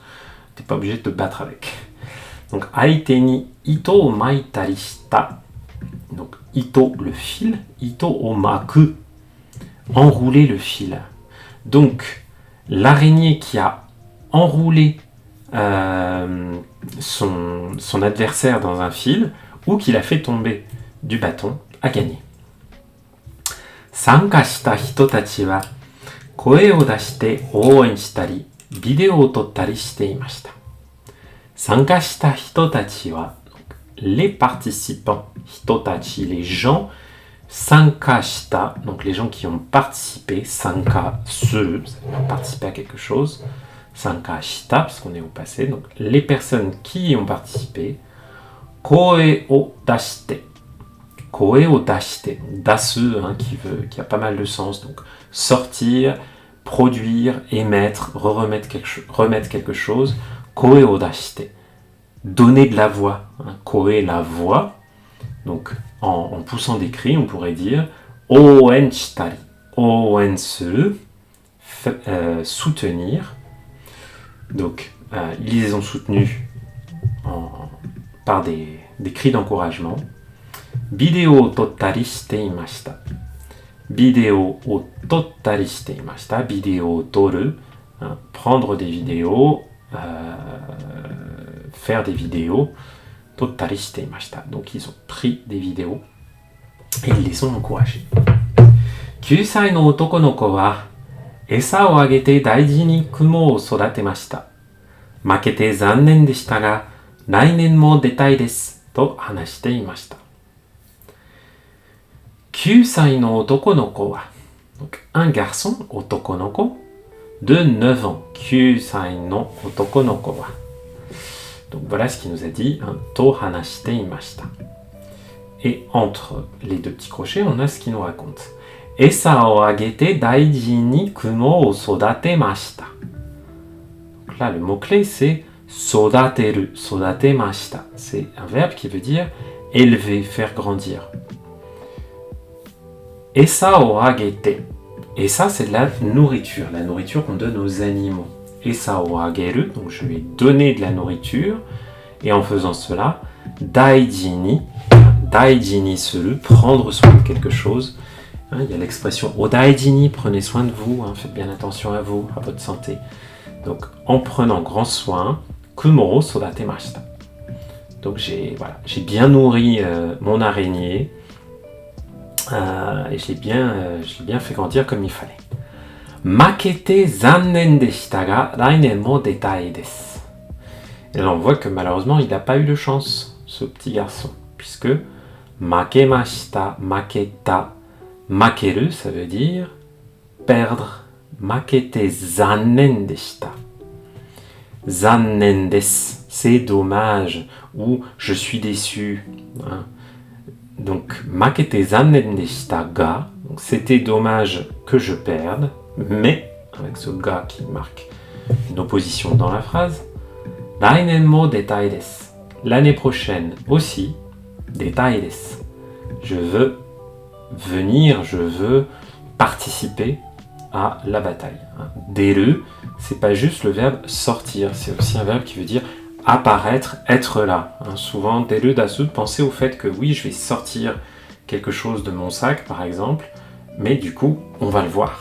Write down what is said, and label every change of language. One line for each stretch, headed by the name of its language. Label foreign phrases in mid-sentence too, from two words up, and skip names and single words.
French: T'es pas obligé de te battre avec. Donc,
Japanese: 相手に糸を巻いたりした.
French: Donc, ito, le fil.
Japanese: 糸を巻く,
French: enrouler le fil. Donc, l'araignée qui a enroulé son adversaire dans un fil ou qui l'a fait tomber du bâton a gagné.
Japanese: 参加した人たちは声を出して応援したり、ビデオを撮ったりしていました. 参加した人たちは,
French: les participants, hitotachi, les gens,
Japanese: 参加した,
French: donc les gens qui ont participé, sanka, ceux, ça veut dire participer à quelque chose,
Japanese: 参加した,
French: parce qu'on est au passé, donc les personnes qui y ont participé,
Japanese: 声を出して、声を出して、出す,
French: hein, qui a pas mal de sens, donc sortir, produire, émettre, remettre quelque chose,
Japanese: 声を出して,
French: donner de la voix, hein, koe, la voix, donc en poussant des cris, on pourrait dire
Japanese: 応援したり、応援する,
French: soutenir, donc ils les ont soutenus par des cris d'encouragement.
Japanese: ビデオを撮ったりしていました. ビデオを撮ったりしていました. ビデオ撮る,
French: hein, prendre des vidéos, faire des vidéos.
Japanese: 撮ったりしていました.
French: Donc ils ont pris des vidéos et ils les ont encouragés.
Japanese: 9 歳の男の子は餌をあげて大事に雲を育てました。負けて残念でしたが、来年も出たいです、と話していました. 9 歳の男の子は
French: donc un garçon,
Japanese: 男の子
French: de 9 ans.
Japanese: 9 歳の男の子は
French: donc voilà ce qu'il nous a dit, hein,
Japanese: と話していました.
French: Et entre les deux petits crochets, on a ce qu'il nous raconte.
Japanese: 餌をあげて大事に蜘蛛を育てました.
French: Donc là, le mot-clé, c'est
Japanese: 育てる、育てました.
French: C'est un verbe qui veut dire élever, faire grandir.
Japanese: 餌をあげて.
French: Esa, c'est de la nourriture qu'on donne aux animaux.
Japanese: 餌をあげる,
French: donc je lui ai donné de la nourriture, et en faisant cela,
Japanese: 大事にする,
French: prendre soin de quelque chose. Hein, il y a l'expression
Japanese: お大事に,
French: prenez soin de vous, hein, faites bien attention à vous, à votre santé. Donc, en prenant grand soin,
Japanese: 蜘蛛を育てました.
French: Donc, j'ai bien nourri mon araignée, et je l'ai bien fait grandir comme il fallait.
Japanese: 負けて残念でしたが、来年も出たいです.
French: Et là, on voit que malheureusement, il n'a pas eu de chance, ce petit garçon, puisque
Japanese: 負けました、負けた、負ける,
French: ça veut dire perdre.
Japanese: 負けて残念でした. 残念です,
French: c'est dommage, ou je suis déçu. Hein. Donc,
Japanese: 負けて残念でしたが,
French: donc c'était dommage que je perde, mais, avec ce ga qui marque une opposition dans la phrase,
Japanese: 来年も出たいです.
French: L'année prochaine aussi,
Japanese: 出たいです.
French: Je veux venir, je veux participer à la bataille. Deru, c'est pas juste le verbe sortir, c'est aussi un verbe qui veut dire apparaître, être là. Souvent,
Japanese: 出る出す,
French: pensez au fait que oui, je vais sortir quelque chose de mon sac, par exemple, mais du coup, on va le voir.